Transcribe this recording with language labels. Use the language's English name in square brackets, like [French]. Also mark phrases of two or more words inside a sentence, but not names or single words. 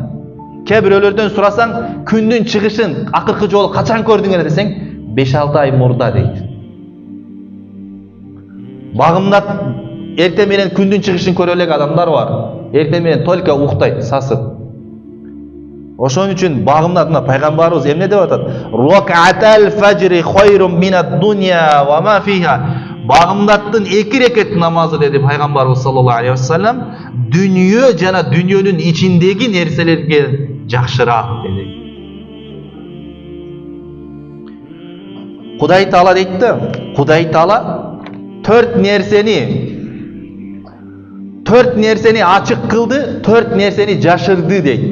[Kyrgyz] Кээ бирөөлөрдөн сурасаң, күндүн чыгышын акыркы жолу качан көрдүңөр десең, 5-6 ай мурда дейт. Багымдат эртең менен күндүн чыгышын көрө элек адамдар бар. Эртең менен только уктайт, сасып. Ошон үчүн багымдатына пайгамбарыбыз эмне деп атат? [Arabic] ركعتا الفجر خير من الدنيا وما فيها. [Kyrgyz] Багымдаттын 2 рекет намазы деди пайгамбарыбыз [Arabic] صلى الله عليه وسلم, [Kyrgyz] дүнүйө жана дүнүйөнүн ичиндеги нерселерге жакшыраак деди. Кудай Таала дейт да, Кудай Таала 4 нерсени ачык кылды, 4 нерсени жашырды дейт.